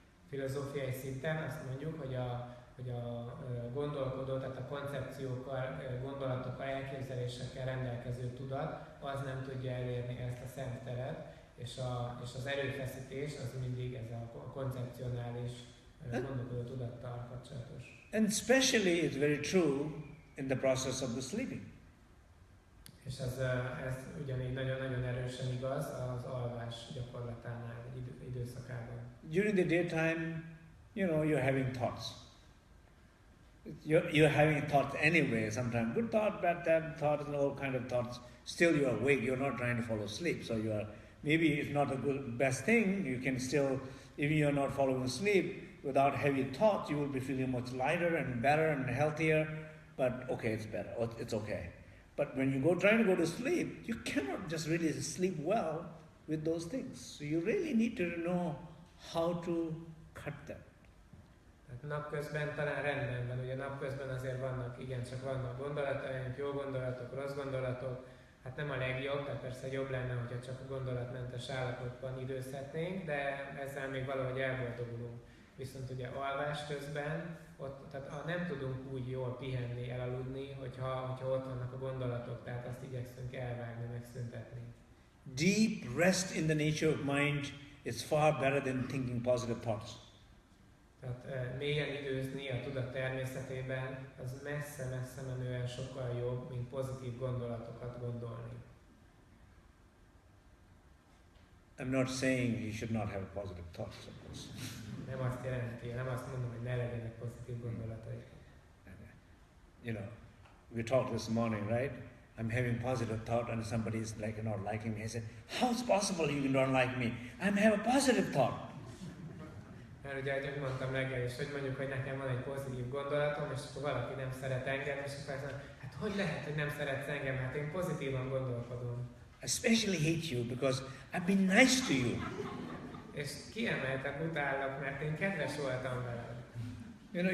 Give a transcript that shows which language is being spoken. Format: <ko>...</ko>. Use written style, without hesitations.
<hu>Filozófiai szinten azt mondjuk, hogy a gondolkodó, tehát a koncepciókkal, gondolatokkal, elképzelésekkel rendelkező tudat, az nem tudja elérni ezt a szent teret, és az erőfeszítés az mindig ez a koncepcionális gondolkodó tudattal kapcsolatos.</hu> <en>And especially it's very true in the process of the sleeping.</en> <hu>És ez ugyanígy nagyon-nagyon erősen igaz az alvás gyakorlatánál, időszakában.</hu> <en>During the daytime, you're having thoughts. You're having thoughts anyway, sometimes good thought, bad thoughts, and all kind of thoughts. Still you're awake, you're not trying to follow sleep. So maybe it's not a best thing, you can still, even you're not following sleep, without heavy thoughts, you will be feeling much lighter and better and healthier, but okay, it's better, it's okay. But when you trying to go to sleep, you cannot just really sleep well with those things. So you really need to know how to cut them.</en> <hu>Napközben talán rendben van, ugye napközben azért vannak gondolataink, jó gondolatok, rossz gondolatok, hát nem a legjobb, tehát persze jobb lenne, hogyha csak a gondolatmentes állapotban időzhetnénk, de ezzel még valahogy elboldogulunk. Viszont ugye alvás közben, tehát nem tudunk úgy jól pihenni, elaludni, hogyha ott vannak a gondolatok, tehát azt igyekszünk elvágni, megszüntetni.</hu> <en>Deep rest in the nature of mind is far better than thinking positive thoughts.</en> <hu>Tehát mélyen időzni a tudat természetében, az messze-messze menően sokkal jobb, mint pozitív gondolatokat gondolni.</hu> <en>I'm not saying you should not have positive thoughts, of course.</en> <hu>Nem azt jelenti, nem azt mondom, hogy ne legyenek pozitív gondolatai.</hu> <en>We talked this morning, right? I'm having positive thought and somebody is not liking me. I said, how's possible you don't like me? I'm having a positive thought.</en> <hu>Mert ugye mondtam reggel is, hogy mondjuk, hogy nekem van egy pozitív gondolatom, és akkor valaki nem szeret engem, és akkor azt mondom, hát hogy lehet, hogy nem szeretsz engem? Hát én pozitívan gondolkodom.</hu> <en>I especially hate you because I've been nice to you.</en> <hu>És kiemeltek, utállak, mert én kedves voltam veled.</hu>